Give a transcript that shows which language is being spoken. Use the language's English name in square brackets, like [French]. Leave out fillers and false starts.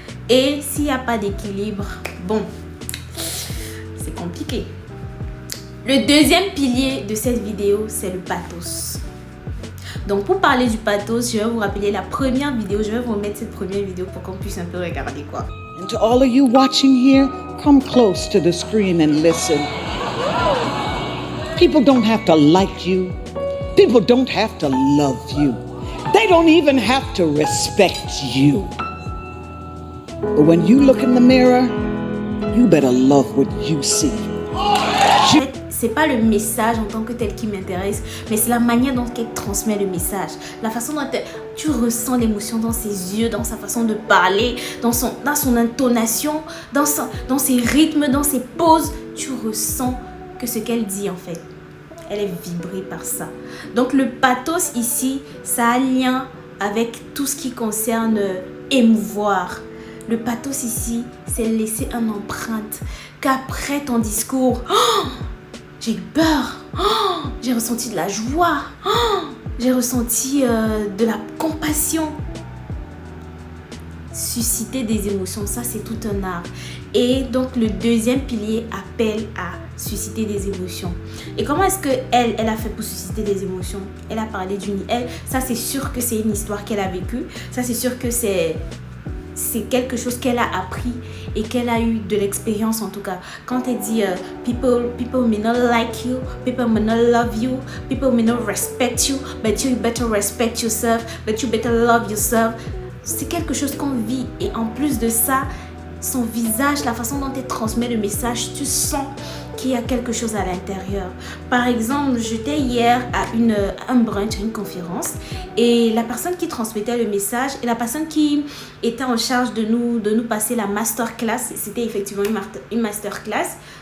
[French] Et s'il n'y a pas d'équilibre, bon, c'est compliqué. Le deuxième pilier de cette vidéo, c'est le pathos. Donc pour parler du pathos, je vais vous rappeler la première vidéo. Je vais vous remettre cette première vidéo pour qu'on puisse un peu regarder quoi. [English] And to all of you watching here, come close to the screen and listen. People don't have to like you. People don't have to love you. They don't even have to respect you. But when you look in the mirror, you better love what you see. [French] C'est pas le message en tant que tel qui m'intéresse, mais c'est la manière dont elle transmet le message. La façon dont tu ressens l'émotion dans ses yeux, dans sa façon de parler, dans son intonation, dans ses rythmes, dans ses pauses. Tu ressens que ce qu'elle dit en fait. elle est vibrée par ça. Donc le pathos ici, ça a lien avec tout ce qui concerne émouvoir. Le pathos ici, c'est laisser une empreinte qu'après ton discours, j'ai eu peur, j'ai ressenti de la joie, j'ai ressenti de la compassion. Susciter des émotions, ça c'est tout un art. Et donc le deuxième pilier appelle à susciter des émotions. Et comment est-ce que elle a fait pour susciter des émotions? Elle a parlé ça c'est sûr que c'est une histoire qu'elle a vécue. Ça c'est sûr que c'est quelque chose qu'elle a appris et qu'elle a eu de l'expérience en tout cas. Quand elle dit [English] people may not like you, people may not love you, people may not respect you, but you better respect yourself, but you better love yourself. [French] C'est quelque chose qu'on vit et en plus de ça, son visage, la façon dont elle transmet le message, tu sens qu'il y a quelque chose à l'intérieur. Par exemple, j'étais hier à un brunch, à une conférence et la personne qui transmettait le message et la personne qui était en charge de nous passer la masterclass, c'était effectivement une masterclass.